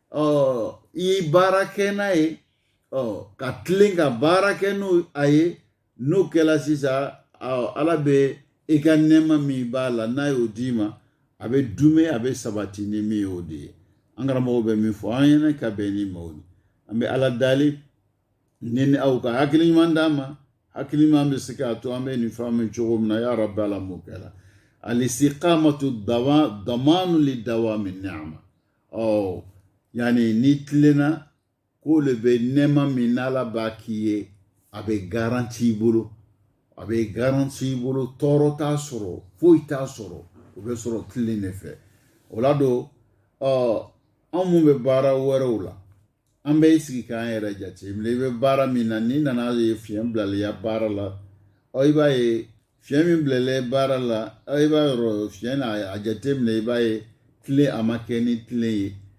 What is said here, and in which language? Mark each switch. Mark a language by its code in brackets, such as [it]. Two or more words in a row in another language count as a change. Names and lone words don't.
[bm] i baara kɛ n'a ye ka tilen ka baara kɛ n'o a ye n'o kɛla sisan ala bɛ i ka nɛɛma min b'a la n'a y'o d'i ma a bɛ dume a bɛ sabati ni min y'o de ye an karamɔgɔw bɛ min fɔ an ɲɛna ka bɛn ni maaw ye an bɛ ala dali ni aw ka hakili ɲuman d'an ma hakili ɲuman bɛ se k'a to an bɛ nin faamu cogo min na [ar] يا رب [bm] ala m'o kɛla [ar] الاستقامة ضمان لدوام النعمة [bm] yani ni tilenna ko le bɛ nɛɛma min n'ala b'a k'i ye a bɛ garanti i bolo a bɛ garanti i bolo tɔɔrɔ t'a sɔrɔ foyi t'a sɔrɔ o bɛ sɔrɔ tilen de fɛ o la don an mun bɛ baara wɛrɛw la an bɛ sigi k'an yɛrɛ jateminɛ i bɛ baara min na n'i nana ye fiɲɛ bilali ya baara la i b'a ye fiɲɛ min bilalen baara la i b'a yɔrɔ fiɲɛ n'a jateminɛ i b'a ye tilen a ma kɛ ni tilen ye